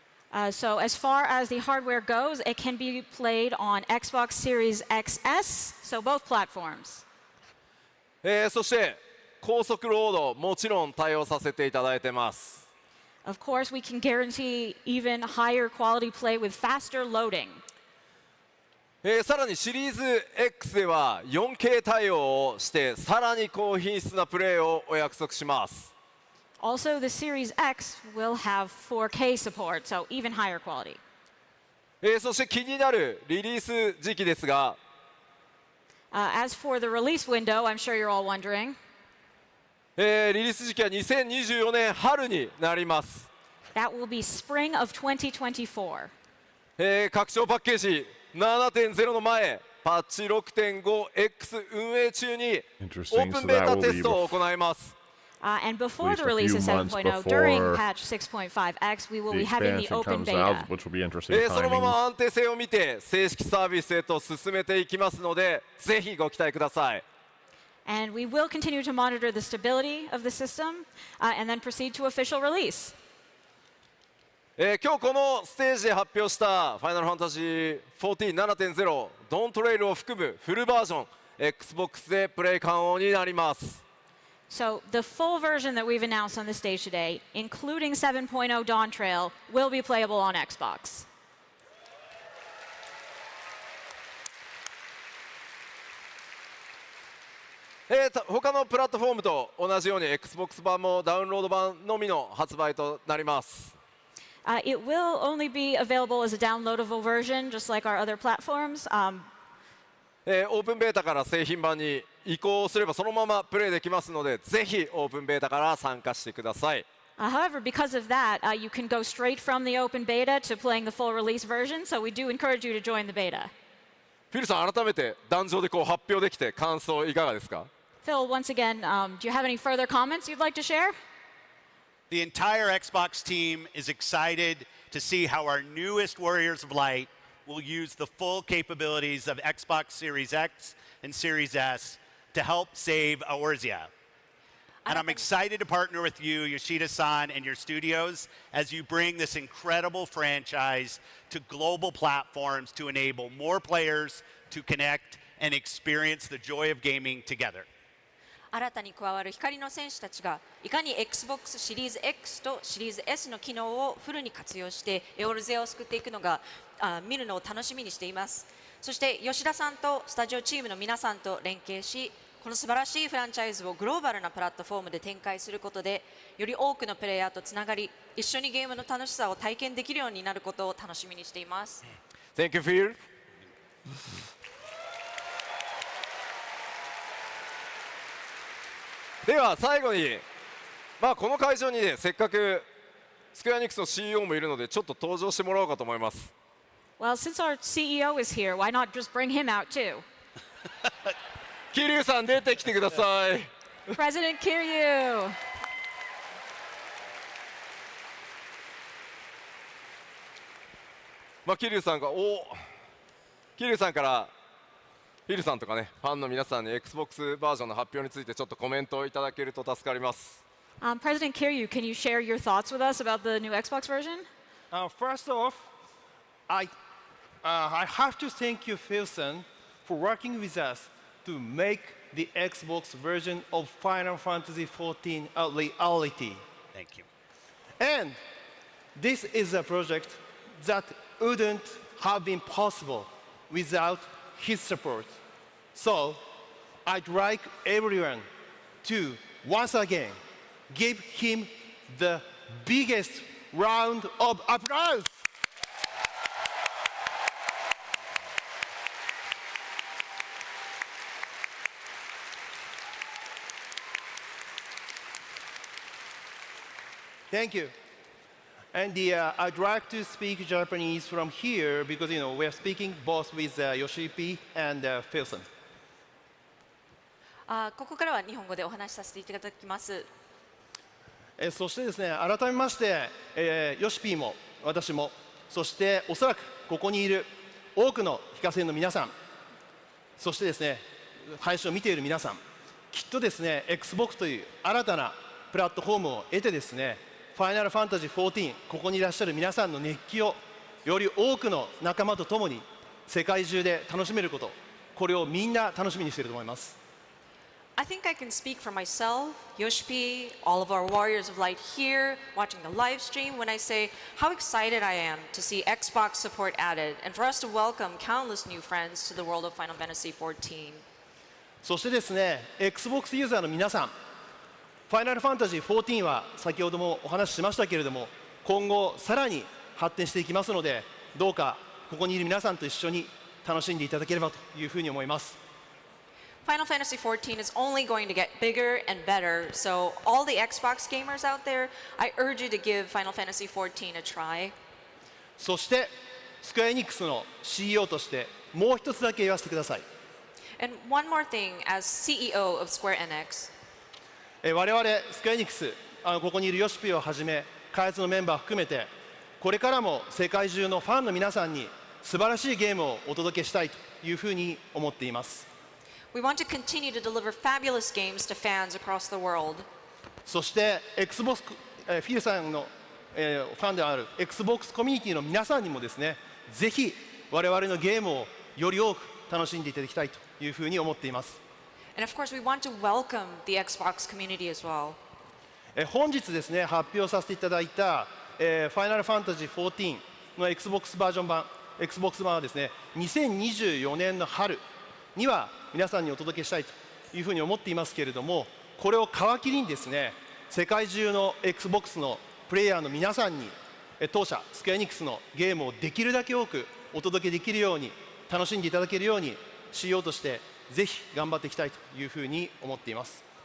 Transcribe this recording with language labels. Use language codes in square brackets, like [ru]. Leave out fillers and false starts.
[en] So as far as the hardware goes, it can be played on Xbox Series XS, so both platforms. [ja] そして高速ロードもちろん対応させていただいてます。 [en] Of course, we can guarantee even higher quality play with faster loading. [ja] さらにシリーズ X では 4K 対応をしてさらに高品質なプレーをお約束します。 [en] Also, the Series X will have 4K support, so even higher quality. [ja] そして気になるリリース時期ですが、 [en] As for the release window, I'm sure you're all wondering. [ja] リリース時期は2024年春になります。 [en] That will be spring of 2024. [ja] 拡張パッケージ 7.0 の前、パッチ 6.5X 運営中にオープンベータテストを行います。 [en] And before the release of 7.0, during patch 6.5X, we will be having the open beta. [ja] そのまま安定性を見て正式サービスへと進めていきますので、ぜひご期待ください。 [en] And we will continue to monitor the stability of the system and then proceed to official release. [ja] 今日このステージで発表したファイナルファンタジー 14.7.0 ドントレイルを含むフルバージョン Xbox でプレイ可能になります。 [en] So the full version that we've announced on the stage today, including 7.0 Dawn Trail, will be playable on Xbox. [ja] 他のプラットフォームと同じように Xbox 版もダウンロード版のみの発売となります。 [en] It will only be available as a downloadable version, just like our other platforms. [ja] オープンベータから製品版に移行すればそのままプレイできますので、ぜひオープンベータから参加してください。 [en] However, because of that, you can go straight from the open beta to playing the full release version, so we do encourage you to join the beta. [ja] フィルさん、改めて壇上でこう発表できて感想いかがですか？ [en] Phil, once again, do you have any further comments you'd like to share? The entire Xbox team is excited to see how our newest Warriors of Light will use the full capabilities of Xbox Series X and Series S to help save Eorzea. And I'm excited to partner with you, Yoshida-san, and your studios as you bring this incredible franchise to global platforms to enable more players to connect and experience the joy of gaming together. [ja] 新たに加わる光の戦士たちがいかに Xbox シリーズ X とシリーズ S の機能をフルに活用してエオルゼアを救っていくのが見るのを楽しみにしています。そして吉田さんとスタジオチームの皆さんと連携し、この素晴らしいフランチャイズをグローバルなプラットフォームで展開することでより多くのプレイヤーとつながり、一緒にゲームの楽しさを体験できるようになることを楽しみにしています。 [en] Thank you, Phil. [ja] では最後に、この会場にね、せっかくスクエアニックスの CEO もいるのでちょっと登場してもらおうかと思います。 [en] Well, since our CEO is here, why not just bring him out too? [ja] 桐生さん出てきてください。 [en] President Kiryu. [ja] 桐生さんが桐生さんからフィルさんとかね、ファンの皆さんに Xbox バージョンの発表についてちょっとコメントをいただけると助かります。 [en] President Kiryu, can you share your thoughts with us about the new Xbox version? First off, I have to thank you, Phil-san, for working with us to make the Xbox version of Final Fantasy XIV a reality. Thank you. And this is a project that wouldn't have been possible without his support. So I'd like everyone to once again give him the biggest round of applause. Thank you. And I'd like to speak Japanese from here because we're speaking both with Yoshi-P and Phil-san. [ja] ここからは日本語でお話しさせていただきます。そしてですね、改めまして、ヨシピーも私も、そしておそらくここにいる多くの非課税の皆さん、そしてですね、配信を見ている皆さん、きっとですね、Xbox という新たなプラットフォームを得てですね、ファイナルファンタジー14、ここにいらっしゃる皆さんの熱気をより多くの仲間と共に世界中で楽しめること、これをみんな楽しみにしていると思います。 [en] I think I can speak for myself, Yoshi, all of our Warriors of Light here, watching the live stream, when I say how excited I am to see Xbox support added and for us to welcome countless new friends to the world of Final Fantasy XIV. [ja] そしてですね、Xbox ユーザーの皆さん、ファイナルファンタジー14は先ほどもお話ししましたけれども、今後さらに発展していきますので、どうかここにいる皆さんと一緒に楽しんでいただければというふうに思います。 [en] Final Fantasy XIV is only going to get bigger and better, so all the Xbox gamers out there, I urge you to give Final Fantasy XIV a try. [ja] そしてスクエアエニックスの CEO としてもう一つだけ言わせてください。 [en] And one more thing, as CEO of Square Enix, [ja] 我々スクエアエニックス、ここにいるヨシピをはじめ開発のメンバー含めて、これからも世界中のファンの皆さんに素晴らしいゲームをお届けしたいというふうに思っています。 [en] we want to continue to deliver fabulous games to fans across the world. [ja] そして Xbox、フィルさんの、ファンである Xbox コミュニティの皆さんにもですね、ぜひ我々のゲームをより多く楽しんでいただきたいというふうに思っています。 [en] And of course, we want to welcome the Xbox community as well. [ja] 本日ですね、発表させていただいた、ファイナルファンタジー14の Xbox バージョン版、Xbox 版はですね、2024年の春には皆さんにお届けしたいというふうに思っていますけれども、これを皮切りにですね、世界中の Xbox のプレイヤーの皆さんに当社スクエアエニックスのゲームをできるだけ多くお届けできるように、楽しんでいただけるように CEO としてぜひ頑張っていきたいというふうに思っています。